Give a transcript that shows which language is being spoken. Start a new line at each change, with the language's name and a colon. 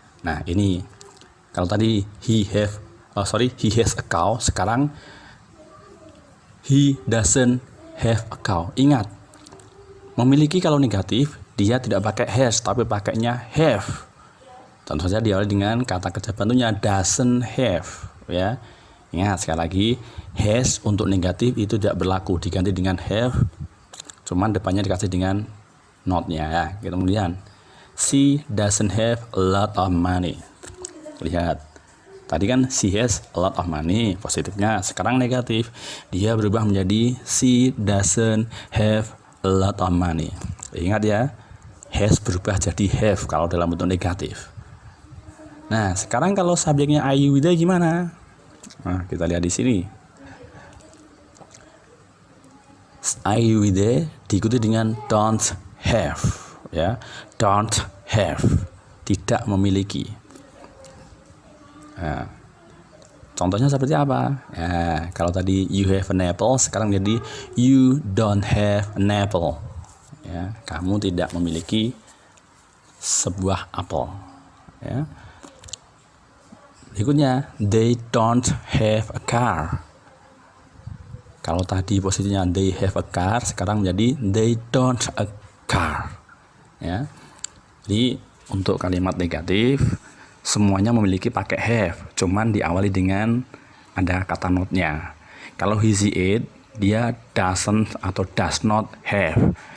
Indonesian: Nah, ini kalau tadi
English: he has a cow,
Indonesian: sekarang
English: he doesn't have a cow.
Indonesian: Ingat, memiliki kalau negatif dia tidak pakai has tapi pakainya have. Contoh saja diawali dengan kata kerja bantunya doesn't have, ya. Ingat sekali lagi, has untuk negatif itu tidak berlaku, diganti dengan have, cuman depannya dikasih dengan not-nya, ya. Kemudian
English: she doesn't have a lot of money.
Indonesian: Lihat, tadi kan
English: she has a lot of money,
Indonesian: positifnya. Sekarang negatif, dia berubah menjadi
English: she doesn't have a lot of money.
Indonesian: Ingat ya, has berubah jadi have kalau dalam bentuk negatif. Nah, sekarang kalau subjeknya I, we, they gimana? Nah, kita lihat di sini. I, we, they diikuti dengan don't have, ya. Don't have, tidak memiliki. Nah, contohnya seperti apa? Ya, kalau tadi
English: you have an apple,
Indonesian: sekarang jadi
English: you don't have an apple.
Indonesian: Ya, kamu tidak memiliki sebuah apel. Ya. Berikutnya,
English: they don't have a car.
Indonesian: Kalau tadi posisinya
English: they have a car,
Indonesian: sekarang menjadi
English: they don't a car.
Indonesian: Ya. Jadi untuk kalimat negatif semuanya memiliki pakai have, cuman diawali dengan ada kata not-nya. Kalau he, she, it, dia doesn't atau does not have.